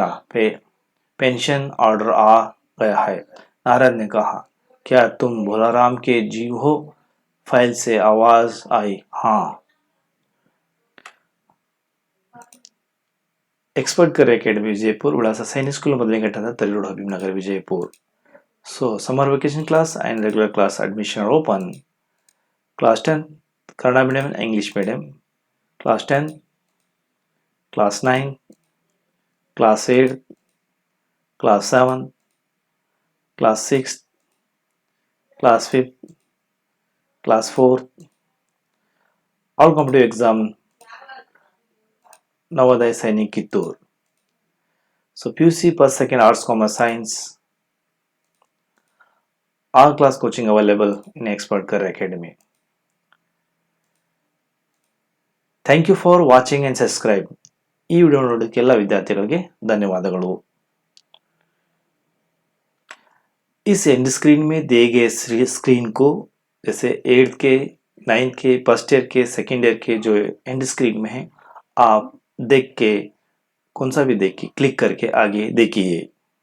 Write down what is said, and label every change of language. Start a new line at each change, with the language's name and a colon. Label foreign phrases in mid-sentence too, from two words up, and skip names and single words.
Hindi: पेंशन ऑर्डर आ गया है। नारद ने कहा, क्या तुम भोलाराम के जीव हो? फाइल से आवाज आई, हाँ। एक्सपर्ट कर अकेडमी विजयपुर,
Kannada: विಳಾಸ ಸೈನಿಕ್ ಸ್ಕೂಲ್ ಮೊದಲನೇ ಘಟ್ಟದ ತರಿರೋಡ್ ಹಬೀಬ್ ನಗರ್ ವಿಜಯಪುರ್.
English: So summer vacation class and regular class admission are open. Class 10 Kannada medium and English medium. Class 10, Class 9, Class 8, Class 7, Class 6, Class 5, Class 4. All competitive exam Navodaya Sainik Kittur. So PUC per second arts, commerce, science. All class coaching available in Expert Career Academy. Thank you for watching and subscribe.
Kannada: ಈ ವಿಡಿಯೋ ನೋಡೋದಕ್ಕೆ ಎಲ್ಲ ವಿದ್ಯಾರ್ಥಿಗಳಿಗೆ ಧನ್ಯವಾದಗಳು.
Hindi: इस
English: end screen
Hindi: में दिए गए स्क्रीन को, जैसे 8th के, 9th के,
English: first year
Hindi: के,
English: second year
Hindi: के जो
English: end screen
Hindi: में है, आप देख के, कौन सा भी देख के, क्लिक करके आगे देखिए।